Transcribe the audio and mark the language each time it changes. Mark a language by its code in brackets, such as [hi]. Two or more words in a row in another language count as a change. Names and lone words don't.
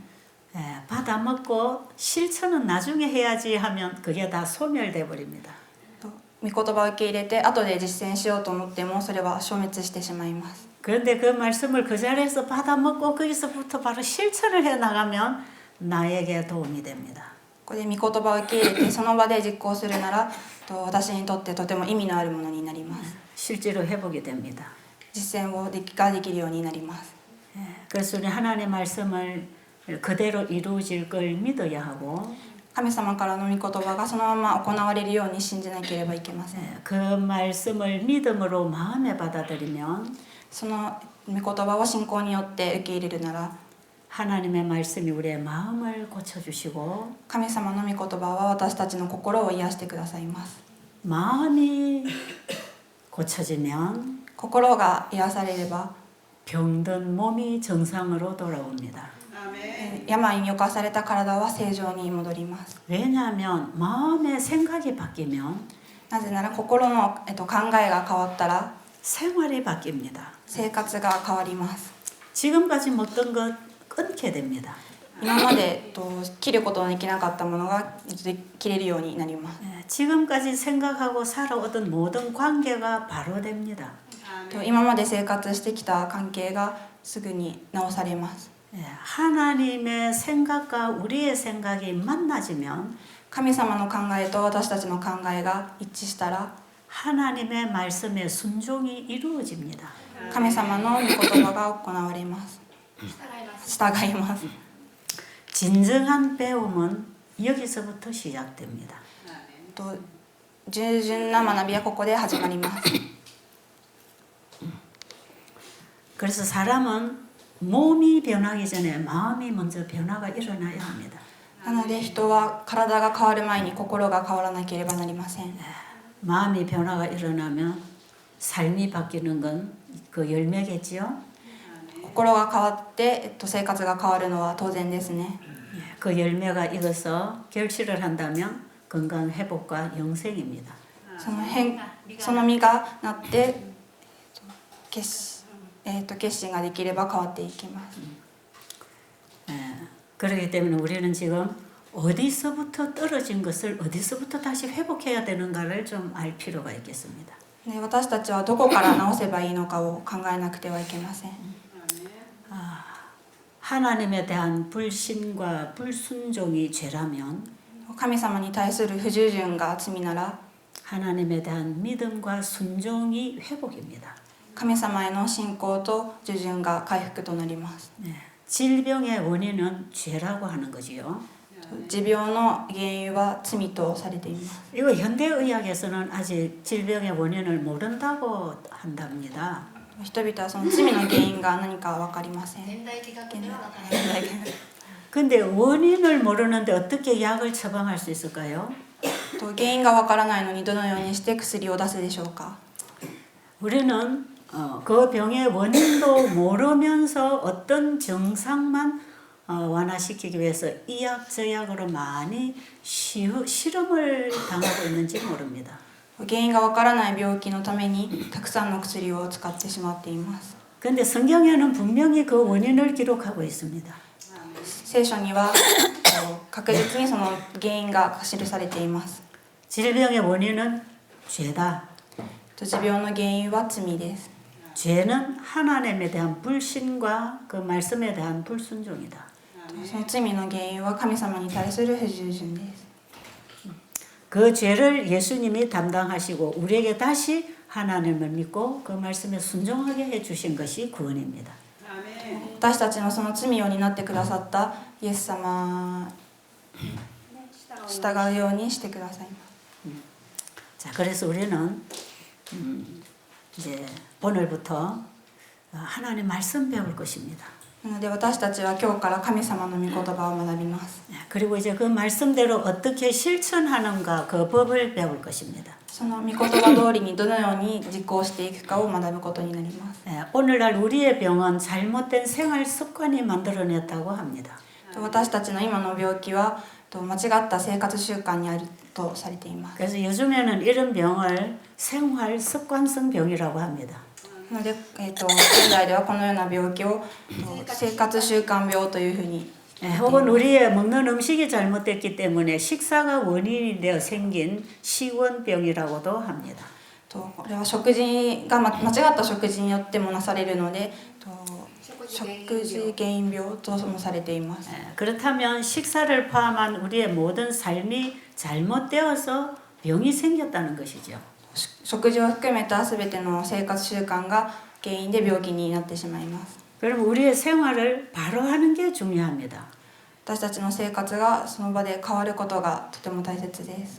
[ko] 받아 먹고 실천은 나중에 해야지 하면 그게 다 소멸돼 버립니다. [ja] 御言葉を受け入れて後で実践しようと思ってもそれは消滅してしまいます。 [ko] 그런데 그 말씀을 그 자리에서 받아 먹고 거기서부터 바로 실천을 해 나가면 나에게 도움이 됩니다. [ja] ここで御言葉を受け入れてその場で実行するなら私にとってとても意味のあるものになります。 [ko] 실제로 해보게 됩니다. [ja] 実践ができるようになります。 [ko] 그래서 우리 하나님의 말씀을 그대로 이루어질 걸 믿어야 하고 [ja] 神様からの御言葉がそのまま行われるように信じなければいけません。 [ko] 그 말씀을 믿음으로 마음에 받아들이면 [ja] その御言葉を信仰によって受け入れるなら [ko] 하나님의 말씀이 우리의 마음을 고쳐주시고 [ja] 神様の御言葉は私たちの心を癒してくださいます。 [ko] 마음이 고쳐지면 [ja] 心が癒されれば [ko] 병든 몸이 정상으로 돌아옵니다. [ja] 病に侵された体は正常に戻ります。 [ko] 왜냐하면 마음의 생각이 바뀌면 [ja] なぜなら心の、考えが変わったら [ko] 생활이 바뀝니다. [ja] 生活が変わります。 [ko] 지금까지 먹던 것 끊게 됩니다. [ja] 今まで切ることのできなかったものが切れるようになります。 [ko] 지금까지 생각하고 살아오던 모든 관계가 바로 됩니다. [ja] 今まで生活してきた関係がすぐに直されます。 [ko] 하나님의 생각과 우리의 생각이 만나지면 [ja] 神様の考えと私たちの考えが一致したら [ko] 하나님의 말씀에 순종이 이루어집니다. [ja] 神様の御言葉が行われます。従います。 [ko] 진정한 배움은 여기서부터 시작됩니다. [ja] 従順な学びはここで始まります。 [ko] 그래서 사람은 몸이 변하기 전에 마음이 먼저 변화가 일어나야 합니다. [ja] なので人は体が変わる前に心が変わらなければなりません。 [ko] 마음이 변화가 일어나면 삶이 바뀌는 건 그 열매겠지요. [ja] 心が変わって、生活が変わるのは当然ですね。 [ko] 그 열매가 익어서 결실을 한다면 건강 회복과 영생입니다. [ja] その実がなって決心ができれば変わっていきます。 [ko] 그렇기 때문에 우리는 지금 어디서부터 떨어진 것을 어디서부터 다시 회복해야 되는가를 좀 알 필요가 있겠습니다. [ja] で私たちはどこから直せばいいのかを考えなくてはいけません。 [ko] 하나님에 대한 불신과 불순종이 죄라면 [ja] 神様に対する不従順が罪なら [ko] 하나님에 대한 믿음과 순종이 회복입니다. [ja] 神様への信仰と従順が回復となります。 [ko] 질병의 원인은 죄라고 하는 거지요. [ja] 持病の原因は罪とされています。 [ko] 이거 현대의학에서는 아직 질병의 원인을 모른다고 한답니다. [ja] 人々はその罪の原因が何か分かりません。現代医学では分からない。 [ko] 근데 원인을 모르는데 어떻게 약을 처방할 수 있을까요? [ja] 原因が分からないのにどのようにして薬を出すでしょうか。 [ko] 우리는 그 병의 원인도 모르면서 어떤 증상만 완화시키기 위해서 이약 저약으로 많이 실험을 당하고 있는지 모릅니다. [ja] 原因が分からない病気のためにたくさんの薬を使ってしまっています。 [ko] 그런데 성경에는 분명히 그 원인을 기록하고 있습니다. [ja] 聖書には確実にその原因が記されています。 [ko] 질병의 원인은 죄다. [ja] 持病の原因は罪です。 [ko] 죄는 하나님에 대한 불신과 그 말씀에 대한 불순종이다. [ja] その罪の原因は神様に対する不従順です。 [ko] 그 죄를 예수님이 담당하시고 우리에게 다시 하나님을 믿고 그 말씀에 순종하게 해주신 것이 구원입니다. [ja] 私たちのその罪を担ってくださったイエス様に従うようにしてくださいます。 [ko] 자, 그래서 우리는 이제 오늘부터 하나님 말씀 배울 것입니다. [ja] なので私たちは今日から神様の御言葉を学びます。 [ko] 그리고 이제 그 말씀대로 어떻게 실천하는가 그 법을 배울 것입니다. [ja] その御言葉通りにどのように実行していくかを学ぶことになります。 [ko] 오늘날 우리의 병은 잘못된 생활 습관이 만들어냈다고 합니다. [ja] 私たちの今の病気は間違った生活習慣にあるとされています。 [ko] 그래서 요즘에는 이런 병을 생활 습관성 병이라고 합니다. [ja] なので、現在ではこのような病気を生活習慣病というふうに [ko] 혹은 우리의 먹는 음식이 잘못됐기 때문에 식사가 원인이 되어 생긴 식원병이라고도 합니다. [ja] これは食事が間違った食事によってもなされるので食事原因病ともされています。 [ko] 그렇다면 식사를 포함한 우리의 모든 삶이 잘못되어서 병이 생겼다는 것이죠. [ja] 食事を含めた全ての生活習慣が原因で病気になってしまいます。 [ko] 그럼 우리의 생활을 바로 하는 게 중요합니다. [ja] 私たちの生活がその場で変わることがとても大切です。